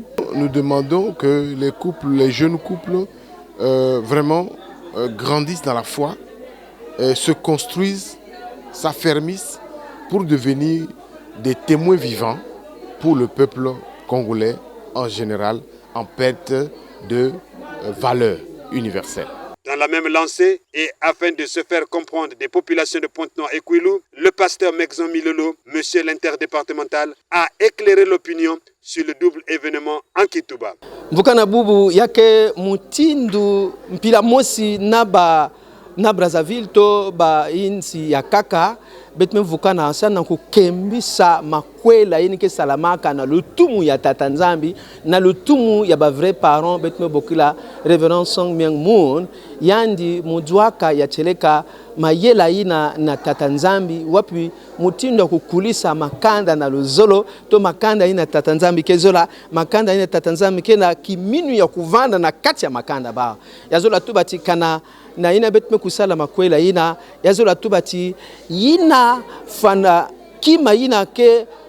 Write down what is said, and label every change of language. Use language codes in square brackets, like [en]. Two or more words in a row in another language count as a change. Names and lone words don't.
[fr] Nous demandons que les jeunes couples vraiment grandissent dans la foi, se construisent, s'affermissent pour devenir des témoins vivants pour le peuple congolais en général, en perte de valeurs universelles. Dans la même lancée, et afin de se faire comprendre des populations de Pointe-Noire et Kwilu, le pasteur Mexon Milolo, monsieur l'interdépartemental, a éclairé l'opinion sur le double événement en Kituba. [ktu] Mvukana bubu yake mutindu mpila mosi na Brazzaville to ba insi ya kaka betme mvukana sana kukembisa makwela yinike salamaka na lutumu ya tata Nzambi na lutumu ya ba [fr] vrai parents [ktu] betme bokila Reverend Song Myung Moon yandi mudwaka ya cheleka mayela ina na tata Nzambi wapi mutindo kukulisa makanda na luzolo to makanda ina tata Nzambi kezola makanda ina tata Nzambi kena kiminu ya kuvanda na kati ya makanda ba yazola tubati kana na ina betme kusala makwela ina yazola tubati ina fana kima ina ke